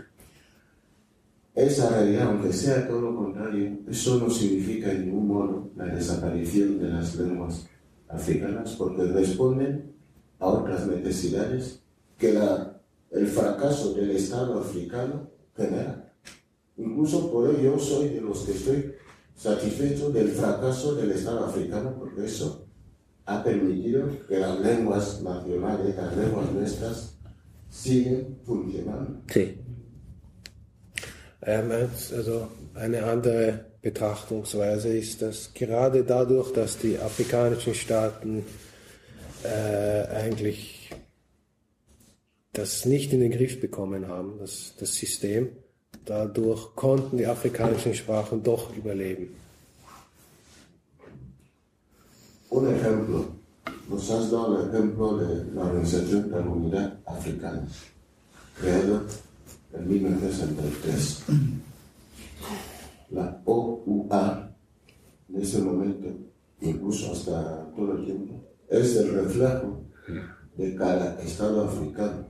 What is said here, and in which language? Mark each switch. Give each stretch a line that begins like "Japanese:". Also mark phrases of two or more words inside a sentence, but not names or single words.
Spanish: Esa realidad, aunque sea todo lo contrario, eso no significa en ningún modo la desaparición de las lenguas africanas, porque responden a otras necesidades que el fracaso del Estado africano genera. Incluso por ello soy de los que estoy satisfecho del fracaso del Estado africano, porque eso ha permitido que las lenguas nacionales, las lenguas nuestras, siguen funcionando. Sí.
German: Also eine andere Betrachtungsweise ist, dass gerade dadurch, dass die afrikanischen Staaten eigentlich das nicht in den Griff bekommen haben, das System, dadurch konnten die afrikanischen Sprachen doch überleben.
Spanish: Un ejemplo, nos has dado el ejemplo de la Organización de la Unidad Africana, creada en 1963. La OUA, en ese momento, incluso hasta todo el tiempo, es el reflejo de cada Estado africano.